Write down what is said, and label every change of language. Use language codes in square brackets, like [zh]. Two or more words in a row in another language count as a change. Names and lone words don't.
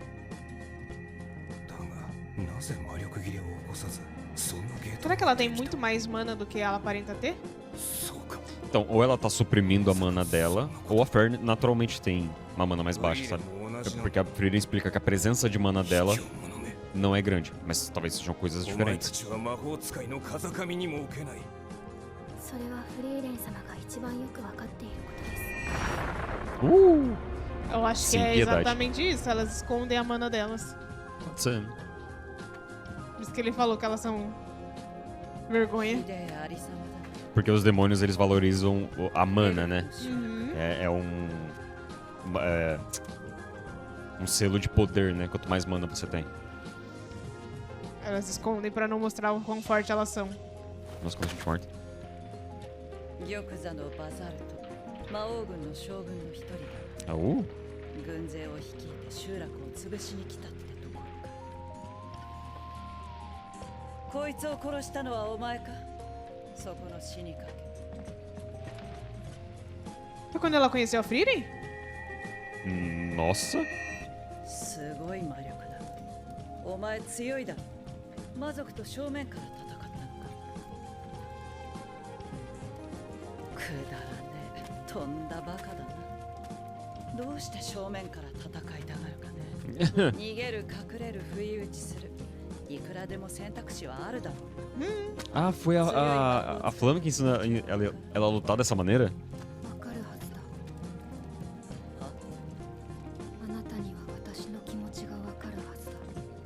[ja] だが、なぜ魔力切れを起こさず、そんなゲート [pt] Será que ela tem muito mais mana do que ela aparenta ter? [ja] そうか。 [pt] Então, ou ela tá suprimindo a mana dela, ou a Fern naturalmente tem uma mana mais baixa, sabe? Porque a Frieren explica que a presença de mana dela não é grande, mas talvez sejam coisas [ja] お前た [pt] diferentes. [ja] ちは魔法使いの風上にも置けない。それはフリーレン様が一番よくわかっていることです [pt] Eu acho que Sim, é piedade. exatamente isso. Elas escondem a mana delas. Pode ser. Por isso que ele falou que elas são vergonha. [ja] 綺麗ありさまだ。 [pt] Porque os demônios, eles valorizam a mana, né? Uhum. É um selo de poder, né? Quanto mais mana você tem. Elas escondem pra não mostrar o quão forte elas são. Nossa, como a gente morta. [ja] 玉座のバザルト、魔王軍の将軍の一人だ。 Ah, 軍勢を率いて集落を潰しに来たってところか。こいつを殺したのはお前か？そこの死にかけ。 [pt] Foi quando ela conheceu a Frieren? Nossa. [ja] すごい魔力だ。お前強いだろ。魔族と正面から戦ったのか。くだらねえ、とんだバカだな。どうして正面から戦いたがるかね。逃げる、隠れる、不意打ちする。いくらでも選択肢はあるだろう。 [pt] Ah, foi a Flame que ensina ela a lutar dessa maneira? [ja] わかるはずだあなたには私の気持ちがわかるはずだ